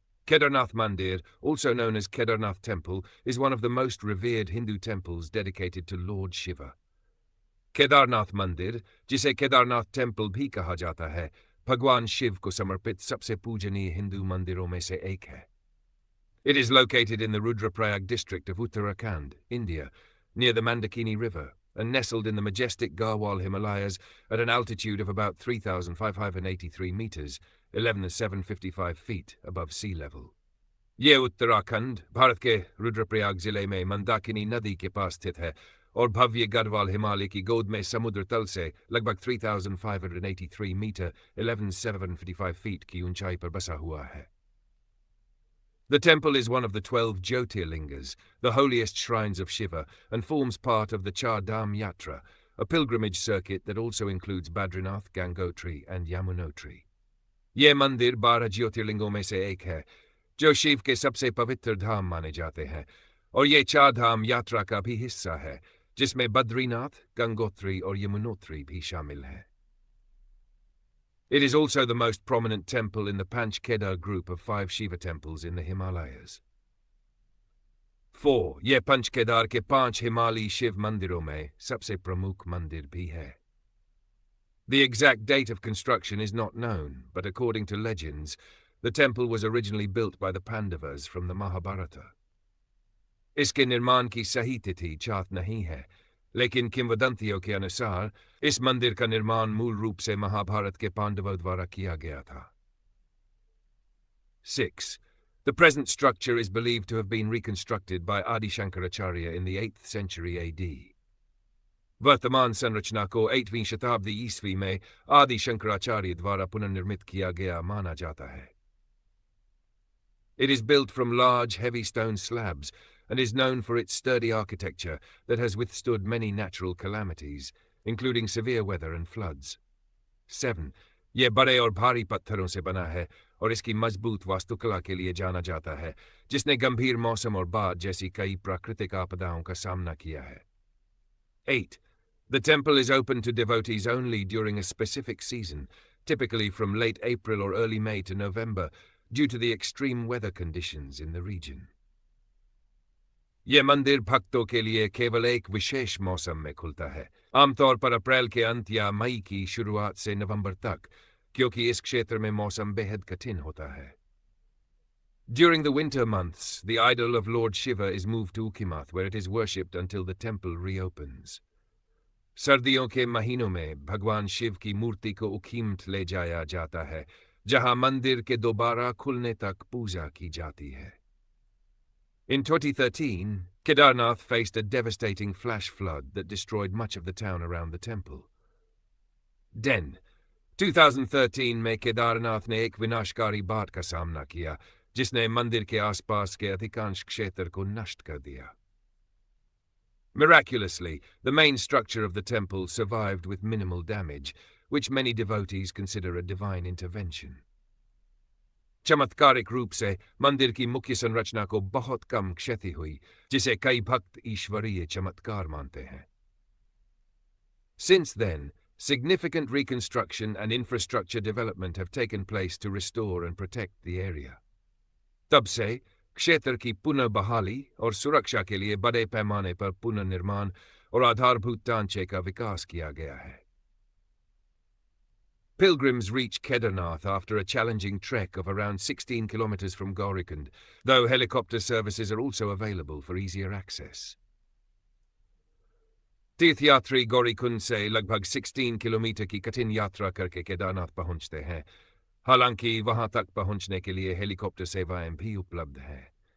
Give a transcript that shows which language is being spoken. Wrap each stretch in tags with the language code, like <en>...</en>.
<en>Kedarnath Mandir, also known as Kedarnath Temple, is one of the most revered Hindu temples dedicated to Lord Shiva.</en> <hi>Kedarnath मंदिर, जिसे Kedarnath temple भी कहा जाता है, भगवान शिव को समर्पित सबसे पूजनीय हिंदू मंदिरों में से एक है.</hi> <en>It is located in the Rudraprayag district of Uttarakhand, India, near the Mandakini River, and nestled in the majestic Garhwal Himalayas at an altitude of about 3,583 meters, 11,755 feet above sea level.</en> <hi>ये उत्तराखंड, भारत के रुद्रप्रयाग जिले में मंदाकिनी नदी के पास स्थित है और भव्य गढ़वाल हिमालय की गोद में समुद्र तल से लगभग 3,583 मीटर 11,755 feet की ऊंचाई पर बसा हुआ है.</hi> <en>The temple is one of the 12 Jyotirlingas, the holiest shrines of Shiva, and forms part of the Char Dham Yatra, a pilgrimage circuit that also includes Badrinath, Gangotri, and Yamunotri.</en> <hi>ये मंदिर 12 ज्योतिर्लिंगों में से एक है, जो शिव के सबसे पवित्र धाम माने जाते हैं, और ये चार धाम यात्रा का भी हिस्सा है, जिसमें बद्रीनाथ, गंगोत्री और यमुनोत्री भी शामिल हैं.</hi> <en>It is also the most prominent temple in the Panch Kedar group of 5 Shiva temples in the Himalayas. 4.</en> <hi>ये पंच केदार के 5 हिमालयी शिव मंदिरों में सबसे प्रमुख मंदिर भी है.</hi> <en>The exact date of construction is not known, but according to legends, the temple was originally built by the Pandavas from the Mahabharata.</en> <hi>इसके निर्माण की सही तिथि ज्ञात नहीं है, लेकिन किंवदंतियों के अनुसार इस मंदिर का निर्माण मूल रूप से महाभारत के पांडवों द्वारा किया गया था. 6.</hi> <en>The present structure is believed to have been reconstructed by Adi Shankaracharya in the 8th century AD.</en> <hi>वर्तमान संरचना को 8वीं शताब्दी ईस्वी में आदि शंकराचार्य द्वारा पुनर्निर्मित किया गया माना जाता है.</hi> <en>It is built from large, heavy stone slabs and is known for its sturdy architecture that has withstood many natural calamities, including severe weather and floods. 7.</en> <hi>यह बड़े और भारी पत्थरों से बना है और इसकी मजबूत वास्तुकला के लिए जाना जाता है, जिसने गंभीर मौसम और बाढ़ जैसी कई प्राकृतिक आपदाओं का सामना किया है. 8.</hi> <en>The temple is open to devotees only during a specific season, typically from late April or early May to November, due to the extreme weather conditions in the region.</en> <hi>यह मंदिर भक्तों के लिए केवल एक विशेष मौसम में खुलता है, आमतौर पर अप्रैल के अंत या मई की शुरुआत से नवंबर तक, क्योंकि इस क्षेत्र में मौसम बेहद कठिन होता है.</hi> <en>During the winter months, the idol of Lord Shiva is moved to Ukimath, where it is worshipped until the temple reopens.</en> <hi>सर्दियों के महीनों में भगवान शिव की मूर्ति को उखीमठ ले जाया जाता है, जहां मंदिर के दोबारा खुलने तक पूजा की जाती है.</hi> <en>In 2013, Kedarnath faced a devastating flash flood that destroyed much of the town around the temple.</en> <hi>2013 में केदारनाथ ने एक विनाशकारी बाढ़ का सामना किया, जिसने मंदिर के आसपास के अधिकांश क्षेत्र को नष्ट कर दिया.</hi> <en>Miraculously, the main structure of the temple survived with minimal damage, which many devotees consider a divine intervention.</en> <hi>चमत्कारिक रूप से मंदिर की मुख्य संरचना को बहुत कम क्षति हुई, जिसे कई भक्त ईश्वरीय चमत्कार मानते हैं.</hi> <en>Since then, significant reconstruction and infrastructure development have taken place to restore and protect the area.</en> <hi>तब से क्षेत्र की पुनः बहाली और सुरक्षा के लिए बड़े पैमाने पर पुनर्निर्माण और आधारभूत ढांचे का विकास किया गया है.</hi> <en>Pilgrims reach Kedarnath after a challenging trek of around 16 kilometers from Gaurikund, though helicopter services are also available for easier access.</en> <hi>तीर्थयात्री गौरीकुंड से लगभग 16 किलोमीटर की कठिन यात्रा करके केदारनाथ पहुंचते हैं, हालांकि वहां तक पहुंचने के लिए हेलीकॉप्टर सेवाएं भी उपलब्ध हैं.</hi>